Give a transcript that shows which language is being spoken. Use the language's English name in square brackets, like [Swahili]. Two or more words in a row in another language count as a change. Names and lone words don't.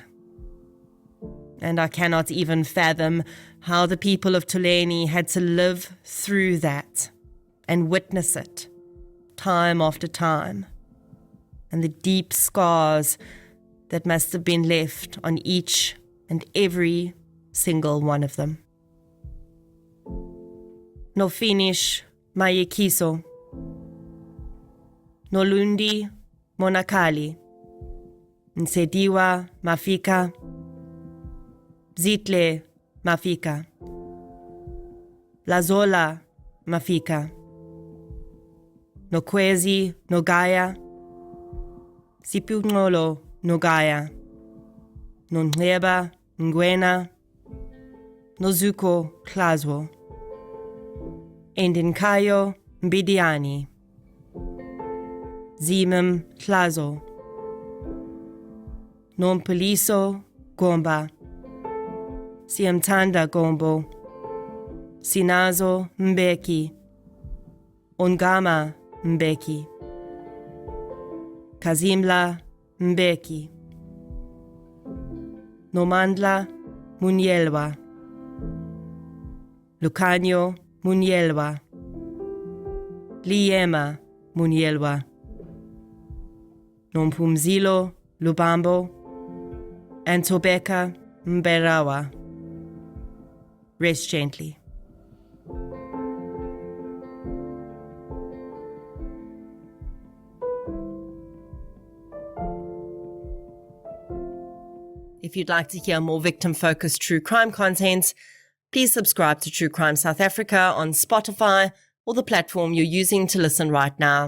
[English] And I cannot even fathom how the people of Toleni had to live through that and witness it time after time, and the deep scars that must have been left on each and every single one of them. No finish mayekiso, no lundi monakali, nsediwa mafika, zitle mafika, lazola mafika, no kwezi no gaya, sipungolo no gaya, no nreba ngwena, no zuko klazwo, endinkayo mbidiani, zimem klazo, non poliso gomba, siamtanda gombo, sinazo mbeki, ongama mbeki, kazimla mbeki, nomandla munyelwa, lucanyo munyelwa, liema munyelwa, nompumzilo lubambo, antobeka mberawa. Rest gently. If you'd like to hear more victim-focused true crime content, please subscribe to True Crime South Africa on Spotify or the platform you're using to listen right now.